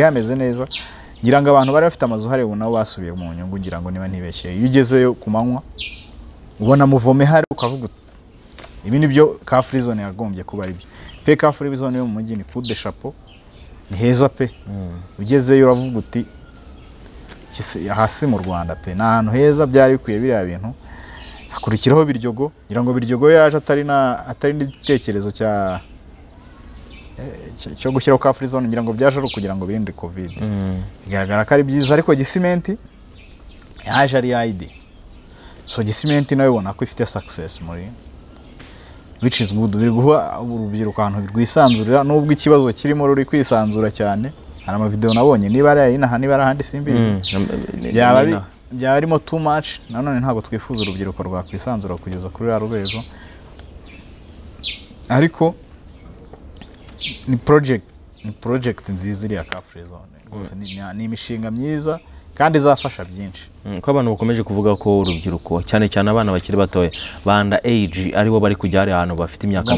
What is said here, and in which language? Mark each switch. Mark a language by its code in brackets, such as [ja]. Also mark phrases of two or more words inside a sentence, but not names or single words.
[rw] hameze neza ngira ngo abantu bari bafite amazu hari nabo basubiye mu nyungu ngira ngo niba ntibeshye iyo ugezeyo ku manywa ubona muvome hari ukavuga ibi nibyo ka [en] free zone [rw] yagombye kuba ari byo pe ka [en] free zone [rw] yo mu mujyi ni [fr] coup de chapeau [rw] ni heza pe ugezeyo uravuga uti hasi mu Rwanda pe na ahantu heza byari bikwiye biriya bintu hakurikiraho Biryogo ngira ngo Biryogo yaje atari n'igitekerezo cyo gushyiraho ka [en] free zone [rw] ngira ngo byaje ari kugira ngo birinde covid bigaragara ko ari byiza ariko Gisimenti yaje ari [en] idea so [rw] Gisimenti nawe ubona ko ifite success muri [en] which is good [rw] biri guha urubyiruko ahantu rwisanzurira nubwo ikibazo kirimo ruri kwisanzura cyane hari ama video nabonye niba ari inaha niba ari ahandi simbizi byaba arimo [en] too much [rw] nanone ntabwo twifuza urubyiruko rwa kwisanzura kugeza kuri ya rwego ariko ni project nziza iri ya ka [en] free zone [rw] rwose ni imishinga myiza kandi izafasha byinshi. Ko abantu bakomeje kuvuga ko urubyiruko cyane cyane abana bakiri batoya banda age aribo bari kujya hari ahantu bafite imyaka mito.